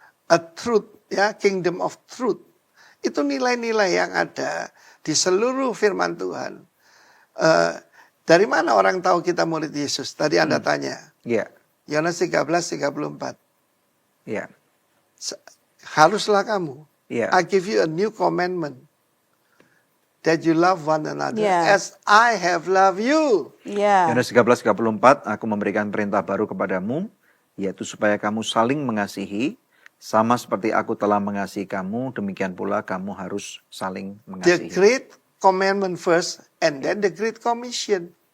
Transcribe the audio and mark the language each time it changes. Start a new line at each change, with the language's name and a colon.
English: A truth, ya, kingdom of truth.
Indonesian: Itu nilai-nilai yang ada di seluruh firman Tuhan. Dari mana orang tahu kita murid Yesus? Tadi Anda tanya. Iya. Yohanes 13:34. Iya. Haruslah kamu. Iya.
English: I give you a new commandment. That you love one another. Yeah. As I have loved you.
Indonesian: Iya. Yohanes 13:34, aku memberikan perintah baru kepadamu, yaitu supaya kamu saling mengasihi, sama seperti aku telah mengasihi kamu, demikian pula kamu harus saling
English: The
Indonesian: mengasihi.
English: great commandment first. And then the great commission.